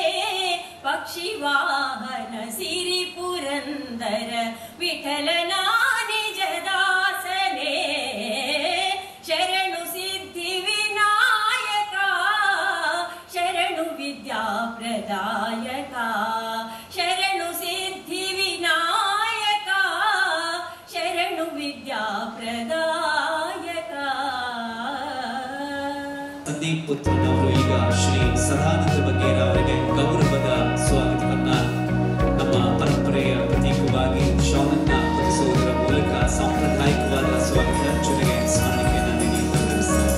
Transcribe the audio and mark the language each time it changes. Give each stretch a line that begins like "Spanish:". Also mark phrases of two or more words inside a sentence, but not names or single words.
Kannada: ಪಕ್ಷಿವಾಹನ ಸಿರಿ ಪುರಂದರ ವಿಠಲನ ನಿಜದಾಸನೆ ಶರಣು ಸಿದ್ಧಿ ವಿನಾಯಕ ಶರಣು ವಿದ್ಯಾ ಪ್ರದಾಯಕ ಶರಣು ಸಿದ್ಧಿ ವಿನಾಯಕ ಶರಣು ವಿದ್ಯಾ ಪ್ರದಾಯಕ ಸಂದೀಪ್ ಪುತ್ರನವರು ಈಗ ಶ್ರೀ ಸದಾನಂದ ಬಗ್ಗೇರವರಿಗೆ ಗೌರವದ ಸ್ವಾಗತವನ್ನ ನಮ್ಮ ಪರಂಪರೆಯ ಪ್ರತೀಕವಾಗಿ ಶಾಲನ್ನ ಹೊದಿಸುವುದರ ಮೂಲಕ ಸಾಂಪ್ರದಾಯಿಕವಾದ ಸ್ವಾಗತ ಜೊತೆಗೆ ಸ್ಮರಣಿಕೆಯನ್ನು ನೀಡುತ್ತಾರೆ.